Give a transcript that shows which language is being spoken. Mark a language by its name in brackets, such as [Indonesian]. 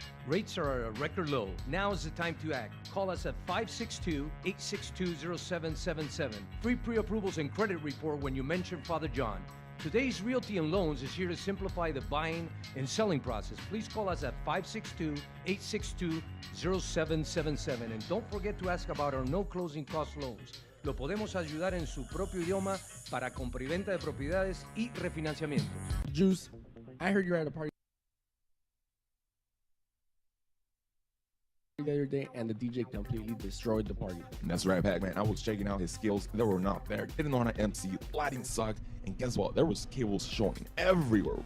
[English] Rates are at a record low. Now is the time to act. Call us at 562-862-0777. Free pre-approvals and credit report when you mention Father John. Today's Realty and Loans is here to simplify the buying and selling process. Please call us at 562-862-0777. And don't forget to ask about our no closing cost loans. [Spanish] Lo podemos ayudar en su propio idioma para compra y venta de propiedades y refinanciamientos. [English] Juice, I heard you're at a party the other day and the DJ completely destroyed the party. That's right, Pac-Man. I was checking out his skills. They were not there. Didn't know how to MC. Lighting sucked. And guess what? There was cables showing everywhere.